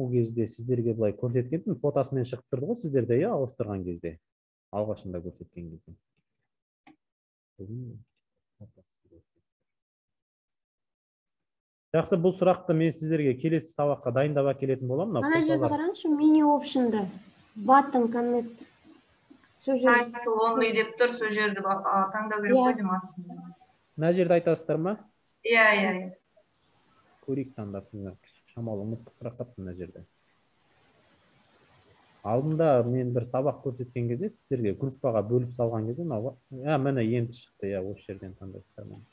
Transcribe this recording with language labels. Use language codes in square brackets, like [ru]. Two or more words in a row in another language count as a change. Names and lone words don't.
[kk] кезде сіздерге былай көрсеткенмін, фотосымен шығып тұрды ғой сіздерде, ауыстырған кезде, алғашында көрсеткен кезде. Жақсы, бұл сұрақты мен сіздерге келесі сабаққа дайындап әкелетін боламын. Ана жерде қараңызшы, мини опшнда [en] button connect. Title only [kk] деп тұр, сол жерді таңдау керек қой деймін астында. Мына жерді айтасыздар ма? Иә. Көрейік таңдап, шамалы ұмыттық сұрақтаппын мына жерде. Алдында мен бір сабақ көрсеткен кезде сіздерге группаға бөліп салған кезде, міне енді шықты, осы жерден таңдайсыздар ма?